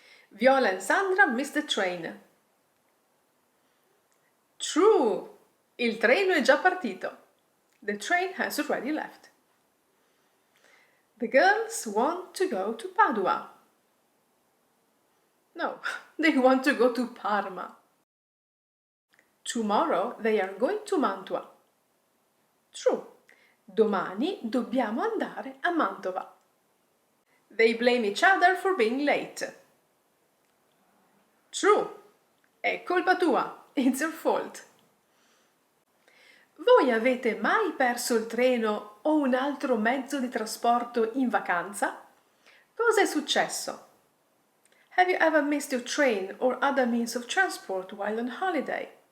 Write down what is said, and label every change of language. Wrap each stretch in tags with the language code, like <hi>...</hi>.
<en>Viola and Sandra missed the train. True!</en> <it>Il treno è già partito.</it> <en>The train has already left. The girls want to go to Padua. No, they want to go to Parma. Tomorrow they are going to Mantua. True.</en> <it>Domani dobbiamo andare a Mantova.</it> <en>They blame each other for being late. True.</en> <it>È colpa tua.</it> <en>It's your fault.</en> <it>Voi avete mai perso il treno o un altro mezzo di trasporto in vacanza? Cosa è successo?</it> <en>Have you ever missed your train or other means of transport while on holiday?</en>